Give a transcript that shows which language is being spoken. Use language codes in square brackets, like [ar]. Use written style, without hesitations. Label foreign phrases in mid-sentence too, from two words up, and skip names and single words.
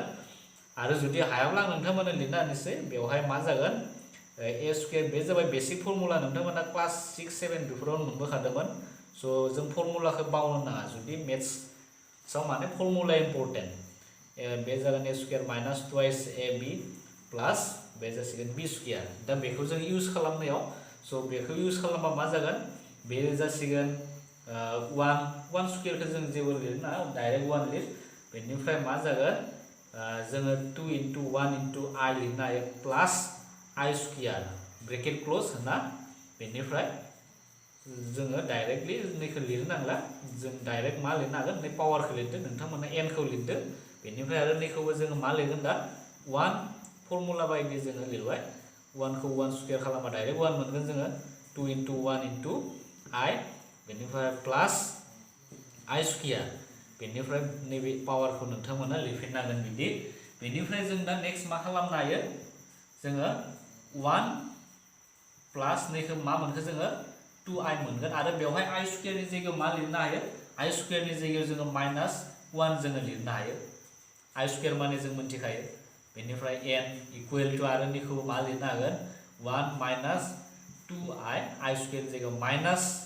[brx] आरो जुदि हायाब्ला आं नोंथांमोना लिरना होनोसै बेवहाय मा जागोन [en] a square [brx] बे जाबाय [en] basic formula [brx] नोंथांमोना क्लास 6 7 बेफोराव मोनबोखादोंमोन स' जों फर्मुलाखौ बावनो नाङा जुदि मेथ्सआव माने [en] formula important [brx] बे जागोन [en] a square minus 2 ab plus [brx] बे जासिगोन [en] b square [brx] दा बेखौ जों इउज खालामनायाव स' बेखौ इउज खालामबा मा जागोन बे जासिगोन 1 स्क्वायरखौ जों जेबो लिरना डाइरेक्ट 1 लिर बेनिफ्राय मा जागोन जोङो [en] 2 into 1 into i [brx] लिरनो हायो [en] plus i square bracket close [brx] होना बेनिफ्राय जोङो डाइरेक्टलि नैखौ लिरनो नांला जों डाइरेक्ट मा लिरनो हागोन नै पावारखौ लिरदो नोंथांमोना n खौ लिरदो बेनिफ्राय आरो नैखौबो जोङो मा लिरगोन दा 1 फर्मुला बायदि जोङो लिरबाय 1 खौ [en] 1 square [brx] खालामबा डाइरेक्ट 1 मोनगोन जोङो [en] 2 into 1 into i [brx] बेनिफ्राय [en] plus i square [brx] बेनिफ्राय नैबे पावारखौ नोंथांमोना लिरफिननांगोन बिदि बेनिफ्राय जों दा नेक्स्ट मा खालामनो हायो जोङो [en] 1 plus [brx] नैखौ मा मोनखो जोङो 2i मोनगोन आरो बेवहाय i स्क्वायरनि जायगायाव मा लिरनो हायो i स्क्वायरनि जायगायाव जोङो -1 जोङो लिरनो हायो i स्क्वायर माने जों मिथिखायो बेनिफ्राय [en] n equal to [brx] आरो नैखौ मा लिरनो हागोन [en] 1 minus 2i i square [brx] जायगायाव